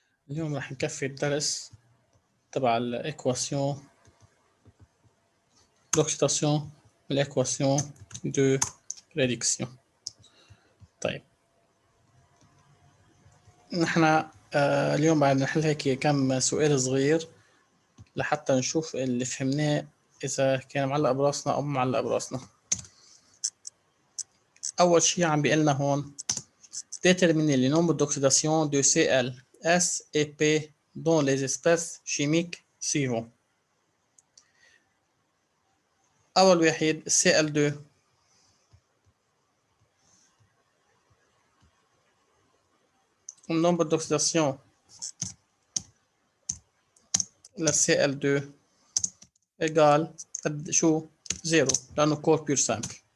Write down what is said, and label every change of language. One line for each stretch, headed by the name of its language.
Arabic: اليوم راح نكفي الدرس تبع الإيكواسيون l'oxydation والإيكواسيون دو ريدكسيون. طيب نحن اليوم بعد نحل هيك كم سؤال صغير لحتى نشوف اللي فهمناه إذا كان معلق براسنا أو معلق براسنا. أول شي عم بيقلنا هون
French: déterminer les nombres d'oxydation de Cl, S et P dans les espèces chimiques suivants.
Arabic: أول واحد Cl2 النمبر d'oxydation ل Cl2 égal قد شو؟ زيرو لأنه كور بيور سامبل.